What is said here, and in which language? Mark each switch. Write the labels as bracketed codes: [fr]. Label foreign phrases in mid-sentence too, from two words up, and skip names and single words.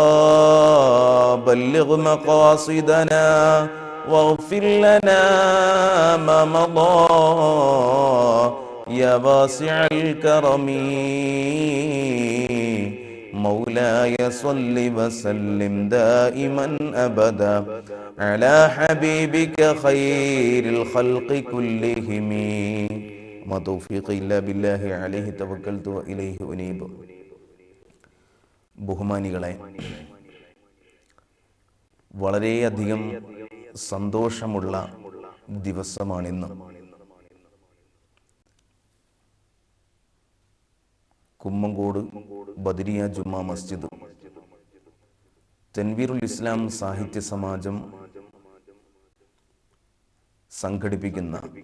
[ar] بلغ مقاصدنا واغفر لنا ما مضى يا واسع الكرم مولاي صل وسلم دائما أبدا على حبيبك خير الخلق كلهم ما توفيقي إلا بالله عليه توكلت وإليه أنيب. [ml] ബഹുമാനികളെ, വളരെയധികം സന്തോഷമുള്ള ദിവസമാണിന്ന്. കുമ്മങ്കോട് ബദരിയ ജുമാ മസ്ജിദ് തൻവീറുൽ ഇസ്ലാം സാഹിത്യ സമാജം സംഘടിപ്പിക്കുന്ന